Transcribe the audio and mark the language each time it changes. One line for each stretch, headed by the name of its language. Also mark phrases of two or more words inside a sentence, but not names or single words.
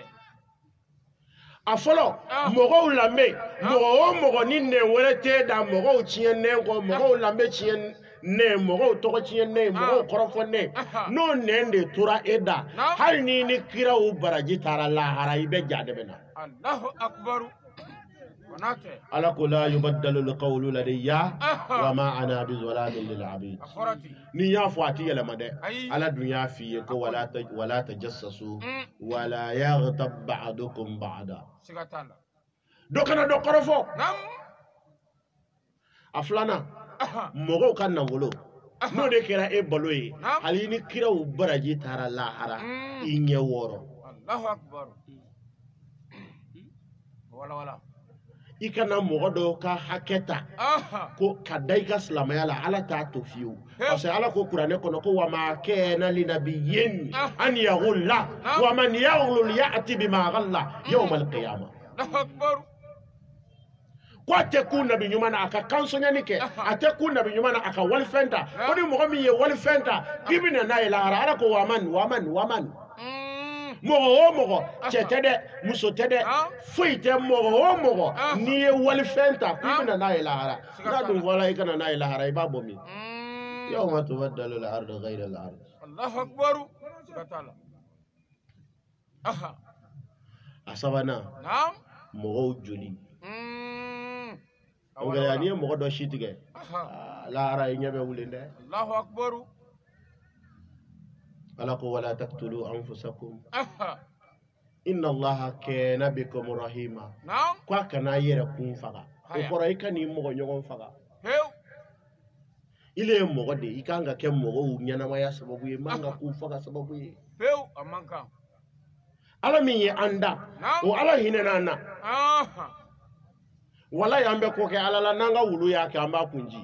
Bambara: a fɔlɔ mɔgɔw lamɛn mɔgɔ o mɔgɔ ni nɛn wɛrɛ tɛ da mɔgɔw tiɲɛ nɛn kɔ mɔgɔw lamɛn tiɲɛ nɛn mɔgɔw tɔgɔ tiɲɛ nɛn mɔgɔw kɔrɔfɔ nɛn n'o nɛn de tora e da hali ni kiraw baraji taara lahara i bɛ ja dɛmɛ na
Arabic: الله أكبر. Konate.
Bambara: ala ko
Arabic: لا يبدل القول لدي وما أنا بظلام للعبيد
Bambara: Aforati. ni y'a fɔ a ti yɛlɛma dɛ Ayi. ala dun y'a f'i ye ko
Arabic: ولا تجسسوا ولا يغتب بعضكم بعضا
Bambara: Siga t'a la. dɔ kana dɔ kɔrɔfɔ Naam. a filanan mɔgɔw ka nafolo n'o de kɛra e balo ye hali ni kiraw baraji taara lahara i ɲɛ wɔɔrɔ
Arabic: الله أكبر. والله والله.
Bambara: i kana mɔgɔ dɔ ka hakɛ ta ko ka da i ka silamɛya la ala t'a to fiyewu
French: parce que
Bambara: ala ko kuranɛ kɔnɔ ko
Arabic: وما كان لنبي أن يغل ومن يغلل يأت بما غل يوم القيامة الله أكبر.
Bambara: ko a tɛ ku nabi ɲuman na a ka kansɔɲani kɛ a tɛ ku nabi ɲuman na a ka walifɛn ta ko ni mɔgɔ min ye walifɛn ta k'i bɛ na n'a ye lahara ala ko waman mɔgɔ o mɔgɔ cɛ tɛ dɛ muso tɛ dɛ foyi tɛ mɔgɔ o mɔgɔ n'i ye walifɛn ta k'i bɛ na n'a ye lahara n'a dun fɔla i ka na n'a ye lahara i b'a bɔ min
Arabic: يوم تبدل الأرض غير الأرض الله أكبر.
Bambara: Siga t'a la. a sabanan Naam. mɔgɔw joli n'i ye mɔgɔ dɔ si tigɛ lahara i ɲɛ bɛ wuli dɛ
Arabic: الله أكبر.
Bambara: ala ko
Arabic: ولا تقتلوا أنفسكم إن الله كان بكم رحيما
Bambara: Naam. ko a kana a yɛrɛ kun faga o kɔrɔ i ka n'i mɔgɔ ɲɔgɔn faga Pewu. ile ye mɔgɔ de i kan ka kɛ mɔgɔw ɲɛnamaya sababu ye man ka k'u faga sababu ye Pewu. A man kan. ala min ye an da o ala hinɛna an na wala y'an bɛ ko kɛ ala la n'an ka wulu y'a kɛ an b'a kunji